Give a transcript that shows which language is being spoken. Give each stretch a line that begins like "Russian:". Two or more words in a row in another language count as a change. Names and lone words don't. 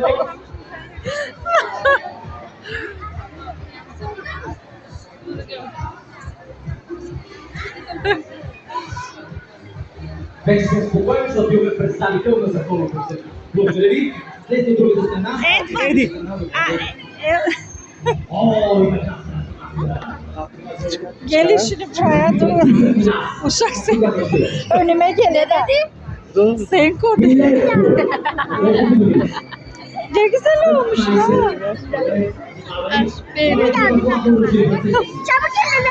Bulgarian: Вече съм спокоен, защото имаме представител на закона. Благодаря ви. След другата страна. Еди. О, има
Turkish: Geli şimdi buraya dur. Uşak sen. Önüme gel hadi. Sen koydun. Ne güzel olmuş ya. Çabuk elini.